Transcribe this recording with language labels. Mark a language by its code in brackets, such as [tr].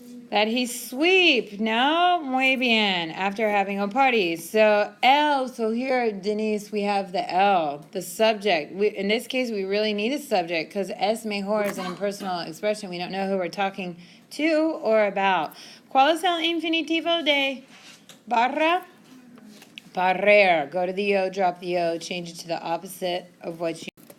[en] That he sweep. No? [es] Muy bien. [en] After having a party. So el. So here, Denise, we have the el, the subject. In this case, we really need a subject because [es] es mejor [en] is an impersonal expression. We don't know who we're talking to or about. [es] ¿Cuál es el infinitivo de barra? Barrer. [en] Go to the yo, drop the yo, change it to the opposite of what you.